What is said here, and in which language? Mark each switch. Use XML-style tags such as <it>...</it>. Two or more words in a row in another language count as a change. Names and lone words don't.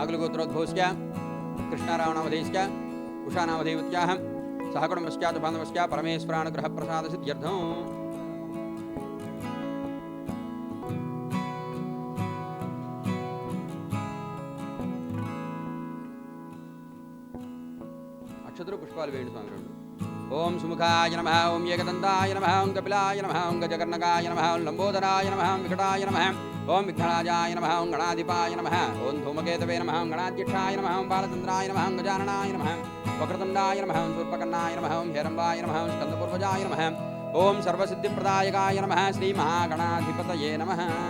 <sa>నాగుల గోత్రోద్భోస్య కృష్ణారావణామధేస్య ఉషానామధేవత్యాః सहकुटुम्बस्या च बान्धवस्या परमेश्वरानुग्रहप्रसादसिद्ध्यर्थम्</sa> <te>అక్షతలు పుష్పాలు వేయండి స్వామి రెండు.</te> <sa>ఓం సుముఖాయ నమః, ఓం ఏకదంతాయ నమః, ఓం కపిలాయ నమః, ఓం గజకర్ణకాయ నమః, ఓం లంబోదరాయ నమః, ఓం వికటాయ నమః, ఓం విఘ్నరాజాయ నమః, ఓం గణాధిపాయ నమః, ఓం ధూమకేతవే నమః, ఓం గణాధ్యక్షాయ నమః, ఓం బాలచంద్రాయ నమః, ఓం గజాననాయ నమః, వక్రతుండాయ నమః, ఓం శూర్పకర్ణాయ నమః, ఓం హేరంబాయ నమః, ఓం స్కందపూర్వజాయ నమః, ఓం సర్వసిద్ధిప్రదాయకాయ నమః, శ్రీ మహాగణాధిపతయే నమః.</sa>